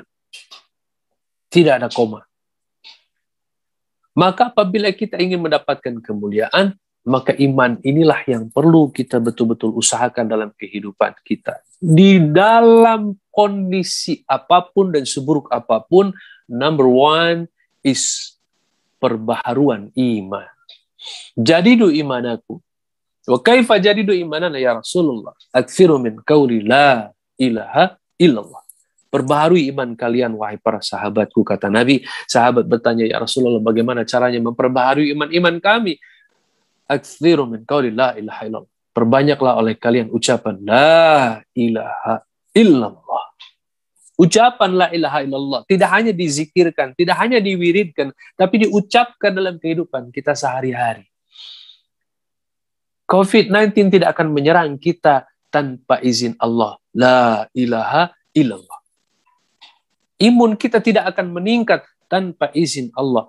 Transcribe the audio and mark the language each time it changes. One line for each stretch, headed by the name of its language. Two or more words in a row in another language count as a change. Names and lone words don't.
Indonesian: Tidak ada koma. Maka apabila kita ingin mendapatkan kemuliaan, maka iman inilah yang perlu kita betul-betul usahakan dalam kehidupan kita. Di dalam kondisi apapun dan seburuk apapun,
English: number one is
Indonesian: perbaharuan iman.
Arabic: جددوا إيمانكم. وكيف نجدد إيماننا يا رسول الله? أكثروا من قول لا إله إلا الله.
Indonesian: Perbaharui iman kalian, wahai para sahabatku, kata Nabi. Sahabat bertanya,
Arabic: يا رسول الله,
Indonesian: bagaimana caranya memperbaharui iman kami?
Arabic: أكثروا من قول لا إله إلا الله.
Indonesian: Perbanyaklah oleh kalian ucapan
Arabic: لا إله إلا الله.
Indonesian: Ucapan
Arabic: لا إله إلا الله
Indonesian: tidak hanya dizikirkan, tidak hanya diwiridkan, tapi diucapkan dalam kehidupan kita sehari-hari. COVID-19 tidak akan menyerang kita tanpa izin Allah.
Arabic: لا إله إلا الله.
Indonesian: Imun kita tidak akan meningkat tanpa izin Allah.